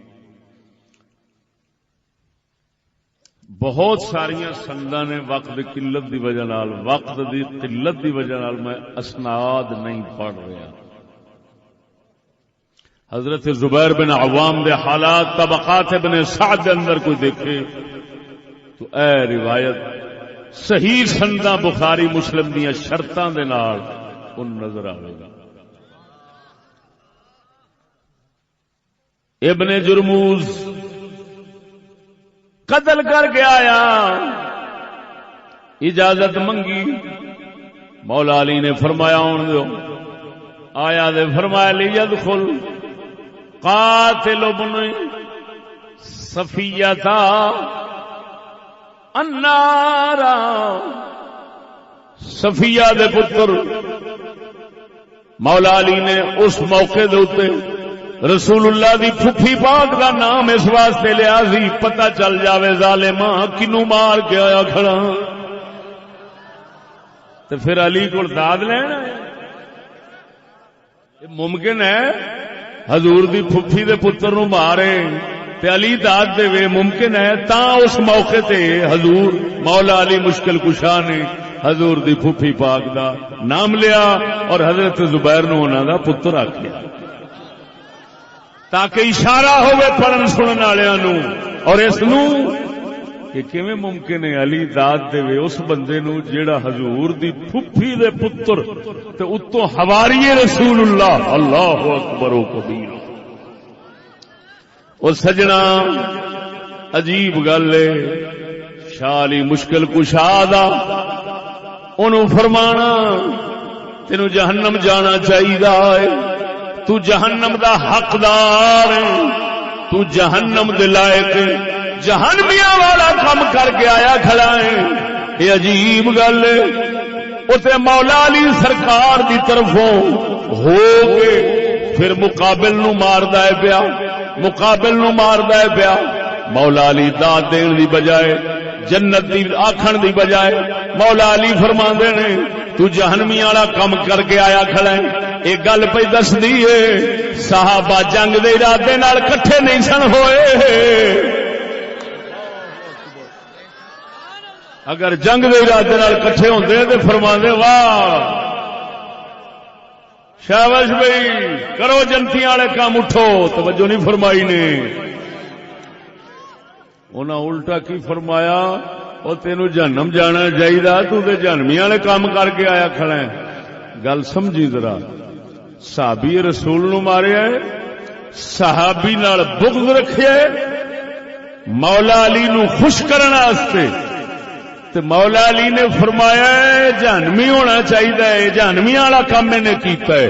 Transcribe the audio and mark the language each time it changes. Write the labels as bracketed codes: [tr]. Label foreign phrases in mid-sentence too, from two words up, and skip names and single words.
[pa] بہت ساریاں سنداں نے وقت دی قلت دی وجہ نال وقت دی قلت دی وجہ نال میں اسناد نہیں پڑھ رہا. حضرت زبیر بن عوام دے حالات طبقات ابن سعد دے اندر کوئی دیکھے تو اے روایت صحیح سنداں بخاری مسلم دیاں شرطاں دے نال ان نظر آئے گا. ابن جرموز قتل کر کے آیا, اجازت منگی, مولا علی نے فرمایا آن دو. آیا دے فرمایا [ar] لیدخل قاتل ابن صفیہ النار. [pa] صفیہ دے پتر مولا علی نے اس موقع دے اوتے رسول اللہ دی پھپھی پاک دا نام اس واسطے لیا سی پتہ چل جاوے ظالماں کنوں مار کے آیا کھڑا تے پھر علی کول داد لینا. ممکن ہے حضور دی پھپھی دے پتر نو مارے تے علی داد دے وے, ممکن ہے تا اس موقع تے حضور مولا علی مشکل کشا نے حضور دی پھپھی پاک دا نام لیا اور حضرت زبیر نو انہاں دا پتر آکھیا تاکہ اشارہ ہوئے پڑھن سنن والےاں نو. اور اس نو کہ کیویں ممکن ہے علی داد دے وے اس بندے نو جیڑا حضور دی پھپھی دے پتر تے اتوں حواری رسول اللہ. [ar] اللہ اکبر و کبیر. [pa] او سجنا عجیب گل ہے شاہ علی مشکل کشا دا انہوں فرمانا تینوں جہنم جانا چاہیے, تو جہنم دا حقدار ہے, تو جہنم دے لائق جہنمیاں والا کم کر کے آیا کھڑا ہے. یہ عجیب گل ہے. اتے مولا علی سرکار دی طرفوں ہو کے پھر مقابل نو ماردا ہے پیا, مقابل نو ماردا ہے پیا. مولا علی داد دین دی بجائے جنت دی آکھن دی بجائے مولا علی فرماندے نے تو جہنمی والا کم کر کے آیا کھڑا ہے. ایک گل پہ دس دیے صحابہ جنگ دے ارادے نال کٹھے نہیں سن ہوئے. اگر جنگ دے ارادے نال کٹھے ہوندے تے فرماندے واہ شاباش بھائی کرو جنتی والے کام اٹھو. توجہ نہیں فرمائی نے. انہاں الٹا کی فرمایا او تینوں جہنم جانا چاہیے, تو تے جہنمی والے کام کر کے آیا کھڑا ہے. گل سمجھی ذرا. صحابی رسول نو ماریا ہے, صحابی نال بغض رکھیا ہے مولا علی نو خوش کرنے واسطے, تے مولا علی نے فرمایا ہے جہنمی ہونا چاہیے, جہنمی والا کام میں نے کیتا ہے.